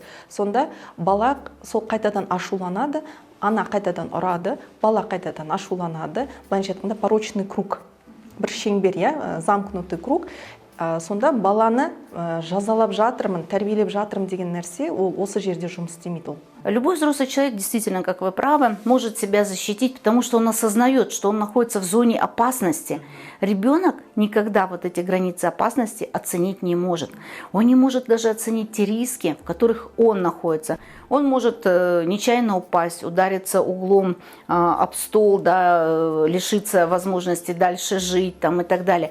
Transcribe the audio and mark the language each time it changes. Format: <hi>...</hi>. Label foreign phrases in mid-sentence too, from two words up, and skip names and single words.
<kk>Сонда бала сол қайтадан ашуланады, ана қайтадан ұрады, бала қайтадан ашуланады. Былайша айтқанда</kk> <ru>порочный круг,</ru> <kk>бір шеңбер,</kk> <ru>замкнутый круг.</ru> <kk>Сонда баланы жазалап жатырмын, тәрбиелеп жатырмын деген нәрсе ол осы жерде жұмыс істемейді.</kk> <ru>Любой взрослый человек, действительно, как вы правы, может себя защитить, потому что он осознает, что он находится в зоне опасности. Ребенок никогда вот эти границы опасности оценить не может. Он не может даже оценить те риски, в которых он находится. Он может нечаянно упасть, удариться углом об стол, да, лишиться возможности дальше жить там, и так далее.</ru>